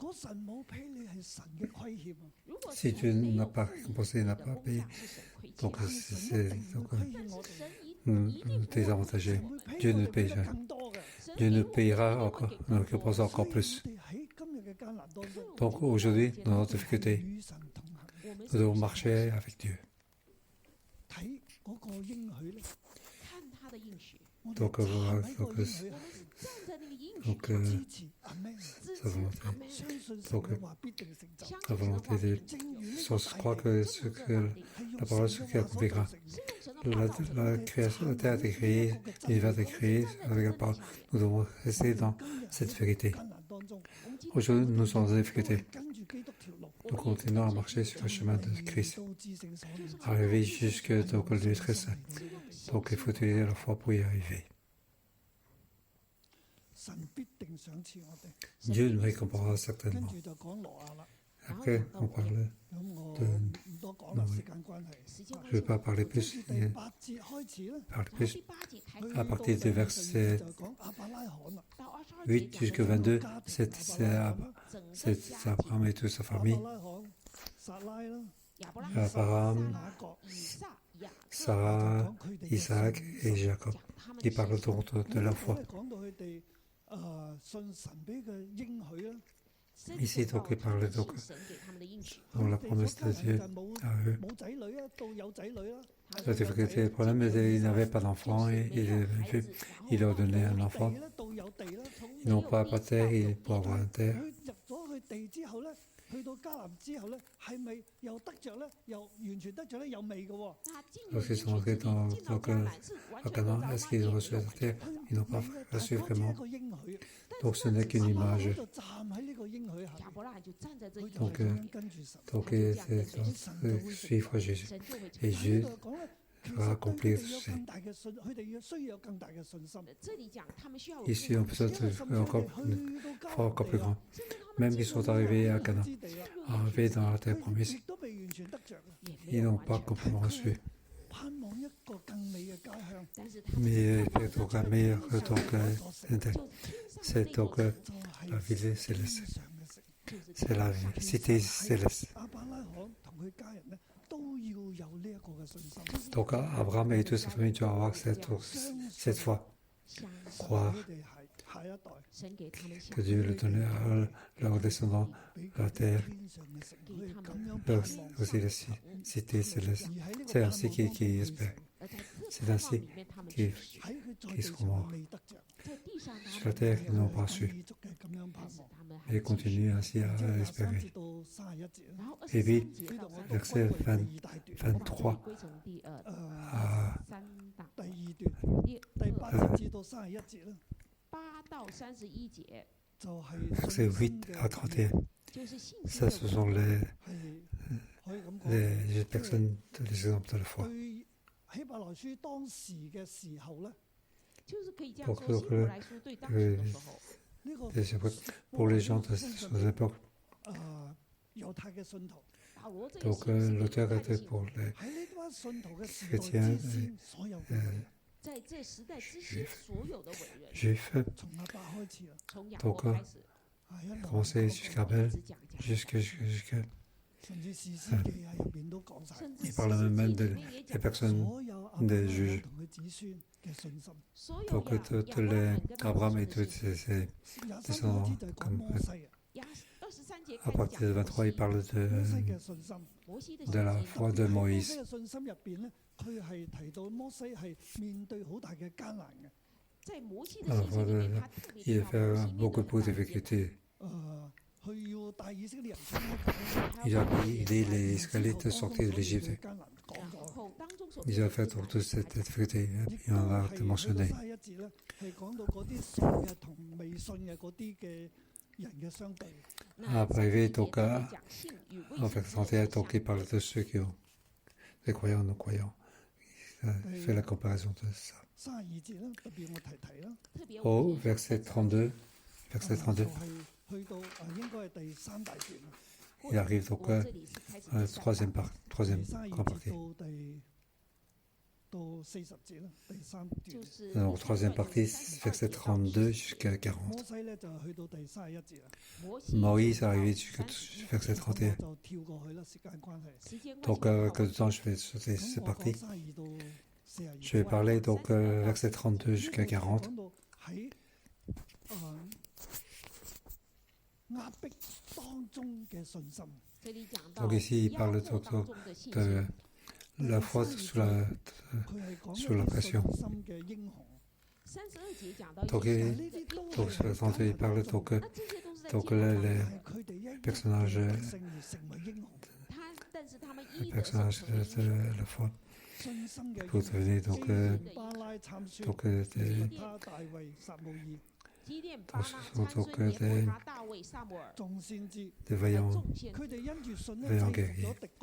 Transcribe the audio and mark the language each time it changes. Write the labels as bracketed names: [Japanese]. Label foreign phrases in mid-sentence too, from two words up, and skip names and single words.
[French] Si Dieu n'a pas récompensé, n'a pas payé, donc c'est nous désavantagés. Dieu nous paye jamais. Dieu nous payera encore, nous récompensera encore plus. Donc aujourd'hui, dans notre difficulté, nous devons marcher avec Dieu. [Cantonese] 嗰個應許咧，我哋 [French] Donc, [Cantonese] 站喺 [French] donc, [Cantonese] 個應許下邊， [French] donc, [Cantonese] 支持阿們， [French] sa volonté. [Cantonese] 相信神 [French] Donc, [Cantonese] 嘅話必定成就。 [French] la volonté de [Cantonese] 正如呢 [French] Sans [Cantonese] 個 [French] croire [Cantonese] 大 [French] que [Cantonese] 地 [French] ce que [Cantonese] 係 [French] la [Cantonese] 用 [French] parole [Cantonese] 神 [French] ce [Cantonese] 嘅 [French] qui [Cantonese] 話所 [French] accomplira. [Cantonese] 造成嘅。 [French] La création, la terre a été créée, l'univers a été créé avec la parole. Nous devons rester dans cette vérité. [Cantonese] 艱難當中， [French] Aujourd'hui, nous sommes dans la difficulté. [Cantonese] 跟住基督條路， [French] Nous continuons à marcher sur le chemin de Christ, [Cantonese] 到至聖所裏。 [French] arriver jusque donc le lieu très saint. Donc, il faut utiliser la foi pour y arriver. [Cantonese] 神必定賞賜我哋。 [French] Dieu nous récompensera [Cantonese] 跟 [French] certainement. [Cantonese] 住就講挪亞啦。 [French] Après, on parle, [Cantonese] 咁我 [French] de [Cantonese] 唔多講啦， [French] Noé. [Cantonese] 時間關係。 [French] je ne vais pas parler [Cantonese] 跟 [French] plus, [Cantonese] 住第8節開始咧， [French] parler plus. [Cantonese] 去 [French] À [Cantonese] 到 [French] partir [Cantonese] 第 [French] du verset [Cantonese] 就講亞伯拉罕啦。 [French] 8 jusqu'à 22, c'est Abraham et toute sa [Cantonese] 亞 [French] famille. [Cantonese] 伯拉罕、撒拉啦、 [French] Abraham, [Cantonese] 雅各、 [French] Sarah, [Cantonese] 講佢哋嘅 [French] Isaac [Cantonese] 信 [French] et Jacob. Il parle donc de la foi. [Cantonese] 講到佢哋信神俾嘅應許啦。 [French] Ici, donc, il parle donc de la promesse de Dieu [Cantonese] 就冇 [French] à eux. [Cantonese] 冇仔女啊，到有仔女啦。 [French] La difficulté, le problème, c'est qu'ils n'avaient pas d'enfant et il leur donnait un enfant. [Cantonese] 到有地啦。 [French] Ils n'ont pas de terre, ils pour avoir une terre. [Cantonese] 佢入咗去地之後咧，去到迦南之後咧，係咪又得着咧？又完全得着咧？有味嘅喎。 [French] Lorsqu'ils sont entrés dans à Canaan, est-ce qu'ils ont reçu la terre? Ils n'ont pas reçu [Cantonese] 嗰只 [French] vraiment. [Cantonese] 一個應許。 [French] Donc, ce n'est qu'une image. [Cantonese] 就站喺呢個應許下邊，佢就 [French] Donc, [Cantonese] 係咁樣跟住神。 [French] donc c'est de suivre Jésus. Et Jésus [Cantonese] 呢度講咧，其 [French] va [Cantonese] 實 [French] accomplir [Cantonese] 佢哋有 [French] ceci. [Cantonese] 更大嘅信，佢哋要需要有更大嘅信心。 [French] Ici, on peut être [Cantonese] 因為甚至 [French] encore, [Cantonese] 佢哋去到 [French] fois encore plus [Cantonese] 迦南 [French] grand. Même qu'ils sont arrivés à Canaan, [Cantonese] 之地啦， [French] arrivés dans la terre [Cantonese] 佢 [French] promise, [Cantonese] 亦都未完全得着嘅， [French] ils n'ont pas complètement reçu. [Cantonese] 盼望一個更美嘅家鄉， [French] Mais donc un meilleur donc, c'est donc [Cantonese] 就 [French] la [Cantonese] 係 [French] ville céleste. [Cantonese] 天上嘅城。 [French] C'est la cité céleste. [Cantonese] 亞伯拉罕同佢家人咧，都要有呢一個嘅信心。 [French] Donc Abraham et toute sa famille doivent avoir cette foi. Croire [Cantonese] 佢哋係下一代。 [French] que Dieu le donnait à leurs descendants, la terre, [Cantonese] 天上嘅城，佢哋咁樣盼 [French] aussi [Cantonese] 望 [French] la cité céleste. [Cantonese] 而喺呢個 [French] C'est ainsi [Cantonese] 盼望 [French] qu'ils [Cantonese] 當中 [French] espèrent. C'est ainsi qu'ils [Cantonese] 喺佢在 [French] qu'ils [Cantonese] 地上 [French] seront [Cantonese] 未得着， [French] sur la terre, ils n'ont pas reçu. [Cantonese] 繼續嘅咁樣盼望。 [French] Et continuent ainsi [Cantonese] 之後 [French] à [Cantonese] 23 [French] espérer. [Cantonese] 節到31節啦， [French] Et puis, [Cantonese] 呢度我 [French] verset [Cantonese] 分為第二大段， [French] 23 à [Cantonese] 第二段第8節至到31節啦，就係 [French] verset 8 à 31. Ça, ce sont [Cantonese] 係可以咁講。 [French] les personnes, les exemples de la foi. [Cantonese] 對希伯來書當時嘅時候咧， [French] Pour que [Cantonese] 呢個 [French] pour les gens de ces époques. [Cantonese] 猶太嘅信徒 [French] Donc l'auteur était pour les [Cantonese] 喺呢班信徒嘅時代 [French] chrétiens [Cantonese] 之先，所有嘅人 [French] juifs, [Cantonese] 從亞伯開始啦， [French] donc [Cantonese] 係一路 [French] commencé jusqu'à Abel, jusqu'à [Cantonese] 甚至士師記啊入邊都講晒， [French] il parle même des personnes, [Cantonese] 所有亞伯拉 [French] des [Cantonese] 罕 [French] juges. [Cantonese] 同佢子孫嘅信心。 [French] Donc tous les Abraham et tous ces [Cantonese] 23 [French] descendants [Cantonese] 節就係講 [French] comme [Cantonese] 摩西啊， [French] à partir de 23, il parle [Cantonese] 摩西嘅信心。 [French] de la foi de [Cantonese] 喺摩 [French] Moïse. [Cantonese] 西嘅信心入邊咧，佢係提到摩西係面對好大嘅艱難嘅。 [French] À la foi il a fait beaucoup de difficultés. [Cantonese] 佢要帶以色列人出埃及 [French] Il a aidé les Israélites sortir de l'Égypte. [Cantonese] 艱難講過。 [French] Il a fait toute cette difficulté, [Cantonese] 亦 [French] il [Cantonese] 都 [French] en a [Cantonese] 係去到 [French] mentionné. [Cantonese] 31節咧，係講到嗰啲信嘅同未信嘅嗰啲嘅人嘅相對。 [French] Après, donc, en fait, 31, donc, il parle de ceux qui ont des croyants, non-croyants. Il fait la comparaison de ça. [Cantonese] 32 節啦，特別我提啦， [French] Au verset 32, [Cantonese] 就 [French] 32, [Cantonese] 係去到應該係第三大段啦， [French] il arrive donc à la troisième [Cantonese] 第32 [French] grande [Cantonese] 節 [French] partie. [Cantonese] 到40節啦，第三段。 [French] Donc, troisième partie, verset 32 jusqu'à 40. [Cantonese] 摩西咧就去到第31節啦， [French] Moïse est arrivé jusqu'à verset 31. [Cantonese] 就跳過去啦，時間關係。 [French] Donc, avec le temps, je vais sauter [Cantonese] 咁 [French] cette [Cantonese] 我講 [French] partie. [Cantonese] 32到42。 [French] Je vais parler donc verset 32 jusqu'à 40. [Cantonese] 講到喺壓迫當中嘅信心。 [French] Donc ici, il parle donc de la foi sous la pression. Donc, sur le 32, il parle les personnages de la foi pour devenir des vaillants guerriers.